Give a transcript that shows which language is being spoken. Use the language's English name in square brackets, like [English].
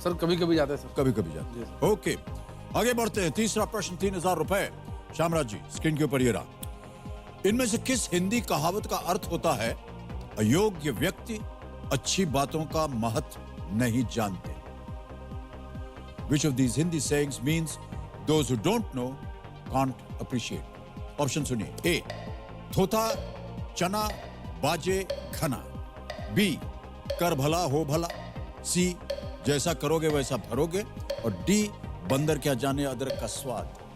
[Hindi] Sir कभी कभी जाते हैं सर। कभी कभी जाते हैं। ओके, आगे बढ़ते हैं। तीसरा प्रश्न, 3000 रुपए। श्यामराज जी स्क्रीन के ऊपर ये रहा। इनमें से किस हिंदी कहावत का अर्थ होता है अयोग्य व्यक्ति अच्छी बातों का महत्व नहीं जानते? [English] Which of these Hindi sayings means those who don't know can't appreciate? [Hindi] Option सुनिए, ए थोथा चना बाजे घना, बी कर भला हो भला, सी जैसा करोगे वैसा भरोगे और डी बंदर क्या जाने अदरक का स्वाद।